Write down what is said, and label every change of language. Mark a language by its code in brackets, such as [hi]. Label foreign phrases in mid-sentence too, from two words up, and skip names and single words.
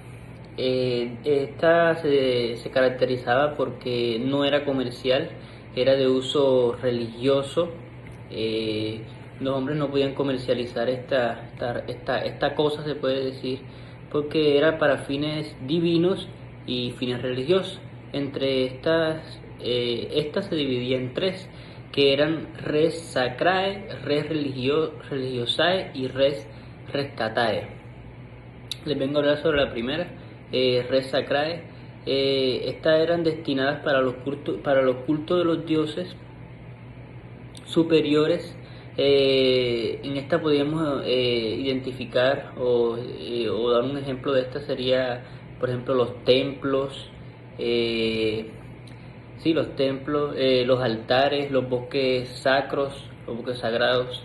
[es] Esta se caracterizaba porque no era comercial, era de uso religioso. Eh, los hombres no podían comercializar esta cosa, se puede decir, porque era para fines divinos y fines religiosos. Entre esta se dividía en tres, que eran [la] res sacrae, res religiosae [es] y [la] res rescatae. [es] Les vengo a hablar sobre la primera, [la] res sacrae. [es] Estas eran destinadas para los cultos de los dioses superiores. En esta podríamos identificar o dar un ejemplo de esta sería, por ejemplo, los templos, eh, sí, los templos, los altares, los bosques sacros, los bosques sagrados.